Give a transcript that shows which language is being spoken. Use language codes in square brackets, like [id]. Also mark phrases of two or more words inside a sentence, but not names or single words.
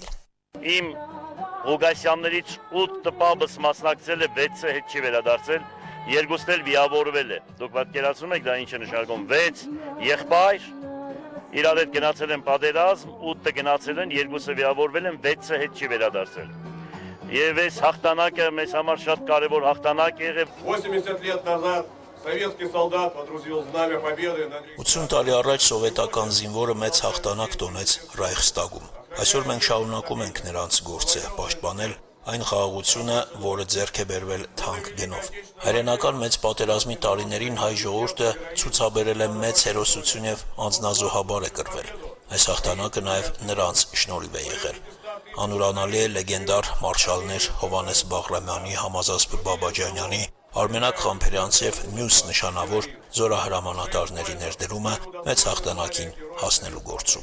[hy] Իմ Ղուգասյաններից 8 տպաբս մասնակցել է, 6-ը հետ չի վերադարձել, երկուսն էլ վիրավորվել է։ Դուք պատկերացնում եք դա ինչ է նշանակում։ 6 եղբայր իրար հետ գնացել են պատերազմ, 8-ը գնացել են, 2-ը վիրավորվել են, 6-ը հետ չի վերադարձել։ Եվ այս հաղթանակը մեզ համար շատ կարևոր հաղթանակ եղավ։ [ru] 80 лет назад Советский солдат водрузил знамя победы на [hy] 80 տարի առաջ սովետական զինվորը մեծ հաղթանակ տոնեց Ռայխստագում։ Այսօր մենք շարունակում ենք նրանց գործը պաշտպանել այն խաղաղությունը, որը ձեռք է բերվել թանկ գնով։ Հայրենական մեծ պատերազմի տարիներին հայ ժողովուրդը ցուցաբերել է մեծ հերոսություն եւ անձնազոհաբար է կռվել։ Այս հաղթանակը նաեւ նրանց շնորհիվ է եղել։ Անուրանալի է լեգենդար մարշալներ Հովհաննես Բաղրամյանի, Համազասպ Բաբաջանյանի, Արմենակ Խամփերյանցի եւ մյուս նշանավոր զորահրամանատարների ներդրումը մեծ հաղթանակին հասնելու գործում։